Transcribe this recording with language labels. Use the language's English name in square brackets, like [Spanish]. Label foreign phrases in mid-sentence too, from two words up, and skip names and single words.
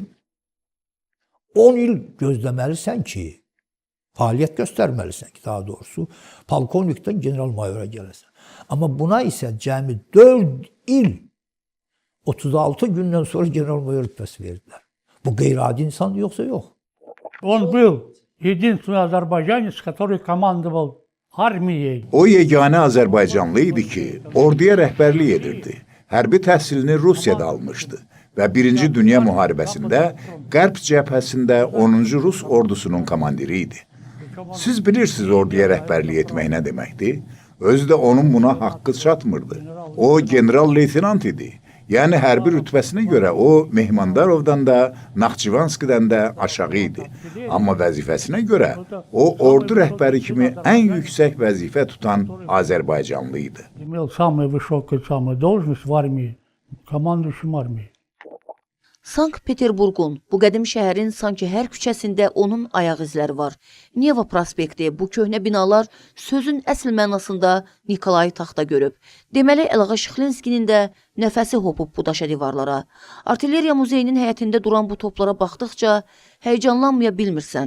[Azerbaijani] 10 il gözləməlisən ki, fəaliyyət göstərməlisən ki, daha doğrusu, polkovnikdən general-mayora gələsən. Amma buna isə cəmi 4 il, 36 gündən sonra general-mayor rütbəsi verdilər. Bu qeyri-adi insandır, yoxsa yox? [Russian] Он был единственный азербайджанец, который командовал armiyaya. [Azerbaijani] O yeganə Azərbaycanlı idi ki, orduya rəhbərlik edirdi. Hərbi təhsilini Rusiyada almışdı və 1-ci Dünya müharibəsində Qərb cəbhəsində 10-cu Rus ordusunun komandiri idi. Siz bilirsiniz orduya rəhbərlik etmək nə deməkdir? Özü də onun buna haqqı çatmırdı. O general leytenant idi. Yəni hərbi rütbəsinə görə o Mehmandarovdan da, Naxçıvanskidən də aşağı idi. Amma vəzifəsinə görə o ordu rəhbəri kimi ən yüksək vəzifə tutan Azərbaycanlı idi. [Russian] Имел самую высокую должность в армии, командующим армией. [Azerbaijani] Sankt-Peterburqun, bu qədim şəhərin sanki hər küçəsində onun ayaq izləri var. Neva prospekti, bu köhnə binalar sözün əsl mənasında Nikolay taxta görüb. Deməli, Əlağə Şıxlinskinin də nəfəsi hopub bu daşa divarlara. Artilleriya muzeyinin həyətində duran bu toplara baxdıqca həyəcanlanmaya bilmirsən.